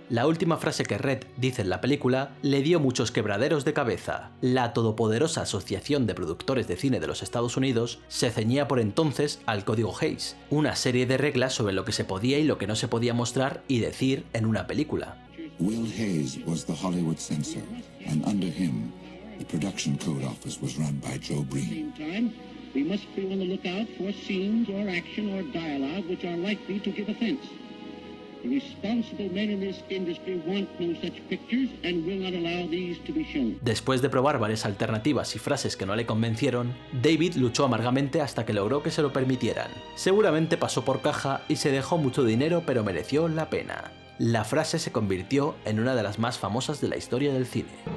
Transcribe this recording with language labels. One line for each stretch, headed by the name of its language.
Spanish: La última frase que Red dice en la película le dio muchos quebraderos de cabeza. La todopoderosa Asociación de Productores de Cine de los Estados Unidos se ceñía por entonces al Código Hays, una serie de reglas sobre lo que se podía y lo que no se podía mostrar y decir en una película.
English: Will Hays was the Hollywood censor, and under him, the production code office was run by Joe Breen. We must be on the lookout for scenes or action or dialogue which are likely to give offense. The responsible men in this industry want no such pictures and will not allow these to be shown.
Spanish: Después de probar varias alternativas y frases que no le convencieron, David luchó amargamente hasta que logró que se lo permitieran. Seguramente pasó por caja y se dejó mucho dinero, pero mereció la pena. La frase se convirtió en una de las más famosas de la historia del cine.